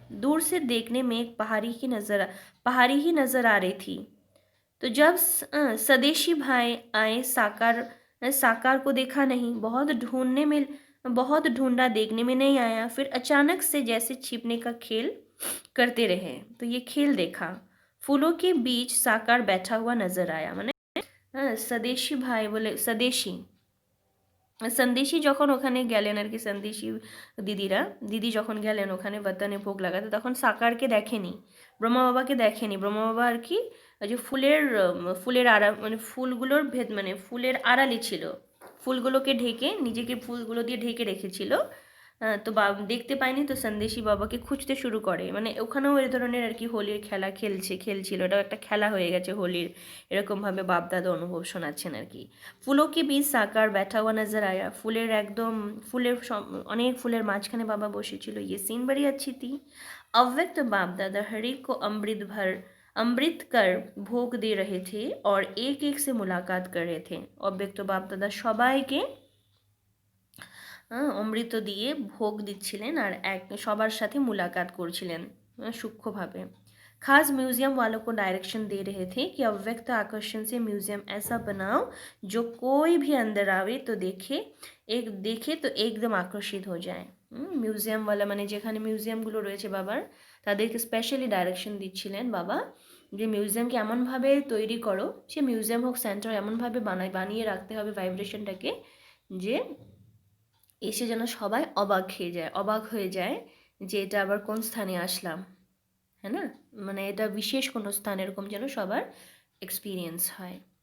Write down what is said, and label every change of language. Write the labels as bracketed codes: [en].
[hi] दूर से देखने में एक पहाड़ी ही नज़र आ रही थी। तो जब स्वदेशी भाई आए साकार साकार को देखा नहीं, बहुत ढूंढा, देखने में नहीं आया। फिर अचानक से जैसे छिपने का खेल करते रहे, तो ये खेल देखा। फूलों के बीच साकार बैठा हुआ नजर आया। [bn] মানে স্বদেশী ভাই বলে, স্বদেশী সন্দেশী যখন ওখানে গেলেন আর কি, সন্দেশী দিদি যখন গেলেন ওখানে বতনে ভোগ লাগাতে, তখন সাকারকে দেখেনি, ব্রহ্মা বাবাকে দেখেনি। ব্রহ্মা বাবা আর কি ওই যে ফুলের মানে ফুলগুলোর মানে ফুলের আড়ালে ছিল, ফুলগুলোকে ঢেকে, নিজেকে ফুলগুলো দিয়ে ঢেকে রেখেছিল। তো দেখতে পায়নি, তো সন্দেশী বাবাকে খুঁজতে শুরু করে। মানে ওখানেও এই ধরনের আর কি হোলির খেলা খেলছিল, এটাও একটা খেলা হয়ে গেছে হোলির, এরকমভাবে বাপ দাদা অনুভব শোনাচ্ছেন আর কি। [hi] ফুলো के बीच साकार बैठा हुआ नजर आया, [bn] ফুলের একদম অনেক ফুলের মাঝখানে বাবা বসেছিল। [hi] ये सीन बड़ी अच्छी थी। अव्यक्त बाप दादा हर एक को अमृत कर भोग दे रहे थे और एक एक से मुलाकात कर रहे थे। [bn] अव्यक्त बाप दादा সবাইকে অমৃত দিয়ে ভোগ দিচ্ছিলেন আর সবার সাথে मुलाकात করছিলেন সূক্ষ্মভাবে। [hi] खास म्यूजियम वालों को डायरेक्शन दे रहे थे कि अव्यक्त आकर्षण से म्यूजियम ऐसा बनाओ जो कोई भी अंदर आवे तो देखे तो एकदम আকর্ষিত हो जाए। [bn] মিউজিয়ামওয়ালা মানে যেখানে মিউজিয়ামগুলো রয়েছে বাবার, তাদেরকে স্পেশালি ডাইরেকশন দিচ্ছিলেন বাবা যে মিউজিয়ামকে এমনভাবে তৈরি করো, সে মিউজিয়াম হোক সেন্টার, এমনভাবে বানিয়ে রাখতে হবে ভাইব্রেশনটাকে যে এসে যেন সবাই অবাক হয়ে যায় যে এটা আবার কোন স্থানে আসলাম, হ্যাঁ না, মানে এটা বিশেষ কোনো স্থান এরকম যেন সবার এক্সপিরিয়েন্স হয়।